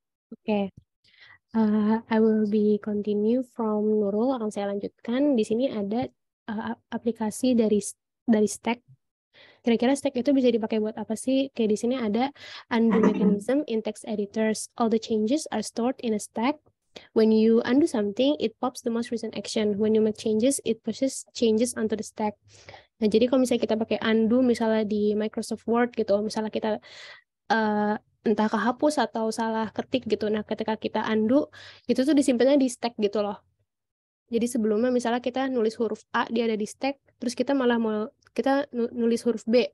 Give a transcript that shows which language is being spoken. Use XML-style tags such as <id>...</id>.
<en>Oke, I will be continue from Nurul.</en> <id>Akan saya lanjutkan. Di sini ada aplikasi dari stack. Kira-kira stack itu bisa dipakai buat apa sih? Kayak di sini ada</id> <en>undo mechanism in text editors. All the changes are stored in a stack. When you undo something, it pops the most recent action. When you make changes, it pushes changes onto the stack.</en> <id>Nah, jadi kalau misalnya kita pakai undo, misalnya di Microsoft Word gitu, misalnya kita entah kehapus atau salah ketik gitu. Nah, ketika kita undo, itu tuh disimpannya di stack gitu loh. Jadi sebelumnya misalnya kita nulis huruf A, dia ada di stack, terus kita malah mau kita nulis huruf B.</id>